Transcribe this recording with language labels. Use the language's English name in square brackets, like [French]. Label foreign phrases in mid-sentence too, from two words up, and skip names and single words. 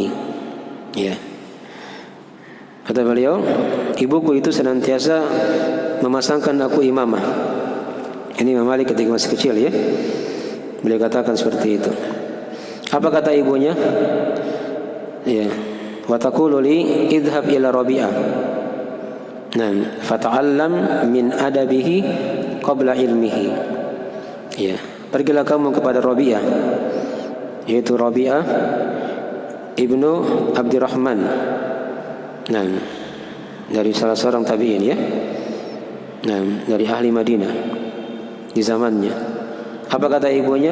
[Indonesian] Ya. Kata beliau, ibuku itu senantiasa memasangkan aku imamah. Ini Imam Malik ketika masih kecil ya. Beliau katakan seperti itu. Apa kata ibunya? Ya. [Arabic] Wa taqulu li idhhab ila Rabi'ah. [Indonesian] Nah, [Arabic] fata'allam min adabihi qabla ilmihi. [Indonesian] Ya, pergilah kamu kepada Rabi'ah, yaitu Rabi'ah ibnu Abdurrahman. Nah, dari salah seorang tabi'in ya. Nah, dari ahli Madinah di zamannya. Apa kata ibunya?